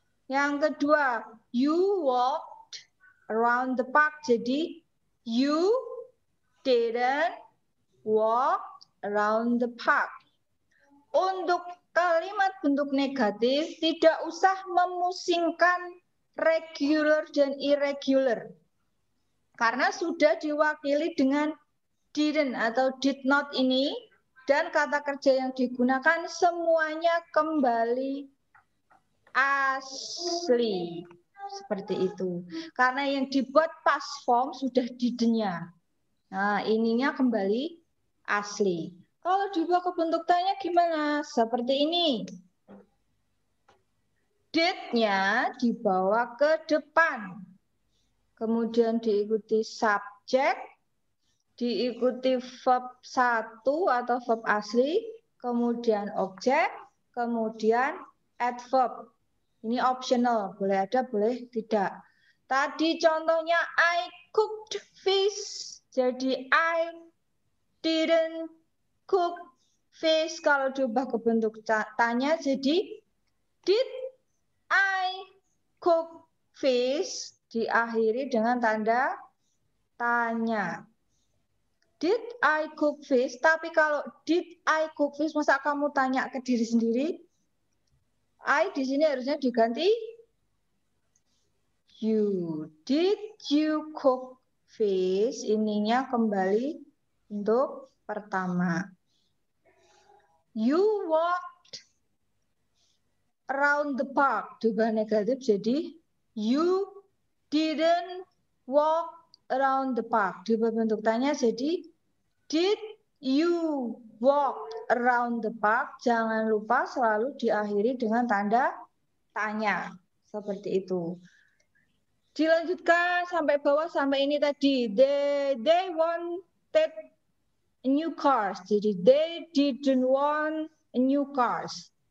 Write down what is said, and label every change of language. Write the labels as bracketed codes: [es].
[id] Yang kedua, [en] you walked around the park. [id] Jadi, [en] you didn't walk around the park. [id] Untuk kalimat bentuk negatif, tidak usah memusingkan regular dan irregular. Karena sudah diwakili dengan didn't atau did not ini, dan kata kerja yang digunakan semuanya kembali asli. Seperti itu. Karena yang dibuat past form sudah didnya. Nah, ininya kembali asli. Kalau dibawa ke bentuk tanya gimana? Seperti ini. Did-nya dibawa ke depan. Kemudian diikuti subjek, diikuti verb 1 atau verb asli, kemudian objek, kemudian adverb. Ini optional, boleh ada, boleh tidak. Tadi contohnya [en] I cooked fish. [id] Jadi [en] I didn't cook fish. [id] Kalau diubah ke bentuk tanya, jadi [en] did I cook fish? [id] Diakhiri dengan tanda tanya. [en] Did I cook fish? [id] Tapi kalau [en] did I cook fish, [id] masa kamu tanya ke diri sendiri? I di sini harusnya diganti you. [en] Did you cook fish? [id] Ininya kembali untuk pertama. [en] You walked around the park. [id] Diubah negatif jadi [en] you didn't walk around the park. [id] Diubah bentuk tanya jadi [en] did you walk around the park? [id] Jangan lupa selalu diakhiri dengan tanda tanya. Seperti itu. Dilanjutkan sampai bawah sampai ini tadi. [en] They wanted a new cars. [id] Jadi [en] they didn't want a new cars.